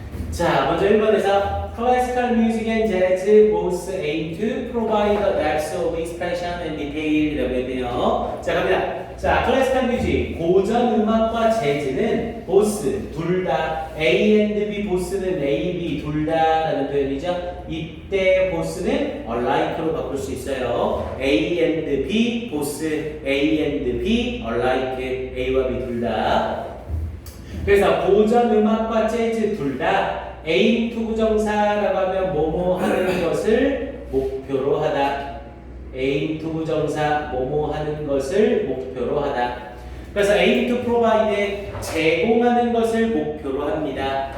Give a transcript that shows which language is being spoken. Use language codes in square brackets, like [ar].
[ko] 자, 먼저 1번에서 [en] Classical music and jazz both aim to provide a depth of expression and detail이라고 했네요. [ko] 자, 갑니다. 자, 클래시컬 뮤직, 고전 음악과 재즈는 both, 둘 다, A and B, both는 A, B, 둘 다라는 표현이죠. 이때 both는 alike로 바꿀 수 있어요. A and B, both, A and B, alike, A와 B 둘 다. 그래서 고전 음악과 재즈 둘 다 aim to 부정사라고 하면 뭐뭐 하는 것을 목표로 하다. aim to 부정사 뭐뭐 하는 것을 목표로 하다. 그래서 aim to provide 제공하는 것을 목표로 합니다.